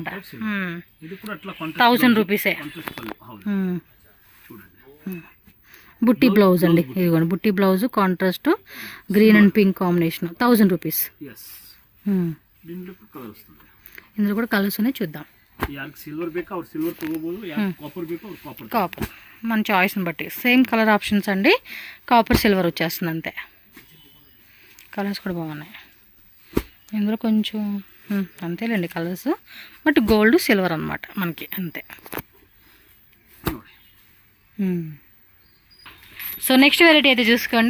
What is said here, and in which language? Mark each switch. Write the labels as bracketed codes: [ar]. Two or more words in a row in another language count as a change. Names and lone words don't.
[te] ఇది కూడా అట్లా 1000 రూపీసే. బుట్టి బ్లౌజ్ అండి, ఇదిగోండి బుట్టి బ్లౌజ్ [en] contrast green and pink combination, [te] 1000 రూపీస్. ఇందులో కూడా కలర్స్ ఉన్నాయి, చూద్దాం. [kn] సిల్వర్ ಬೇಕಾ ಅವ್ರು సిల్వర్ ತಗೋಬಹುದು, కాపర్ ಬೇಕಾ ಅವ್ರು కాపర్. [te] కాపర్ మన చాయిస్ని బట్టి సేమ్ కలర్ ఆప్షన్స్ అండి. కాపర్ సిల్వర్ వచ్చేస్తుంది అంతే. కలర్స్ కూడా బాగున్నాయి ఇందులో కొంచెం, అంతేలేండి కలర్స్, బట్ గోల్డ్ సిల్వర్ అనమాట మనకి, అంతే. సో నెక్స్ట్ వెరైటీ అయితే చూసుకోండి.